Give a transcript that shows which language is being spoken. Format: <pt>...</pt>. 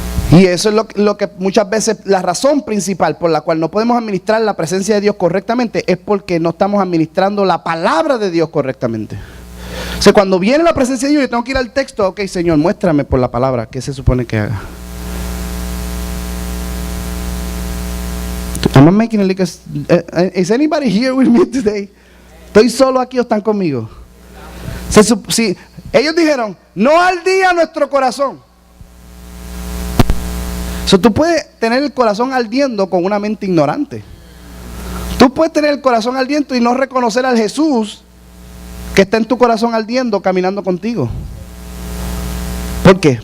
<es>Y eso es lo que muchas veces, la razón principal por la cual no podemos administrar la presencia de Dios correctamente es porque no estamos administrando la palabra de Dios correctamente. O sea, cuando viene la presencia de Dios, yo tengo que ir al texto, ok, Señor, muéstrame por la palabra, ¿qué se supone que haga?</es> <en>I'm not making it like is anybody here with me today?</en> <es>¿Estoy solo aquí o están conmigo? Si ellos dijeron, no al día nuestro corazón. Tú puedes tener el corazón ardiendo con una mente ignorante. Tú puedes tener el corazón ardiendo y no reconocer al Jesús que está en tu corazón ardiendo caminando contigo. ¿Por qué?</es>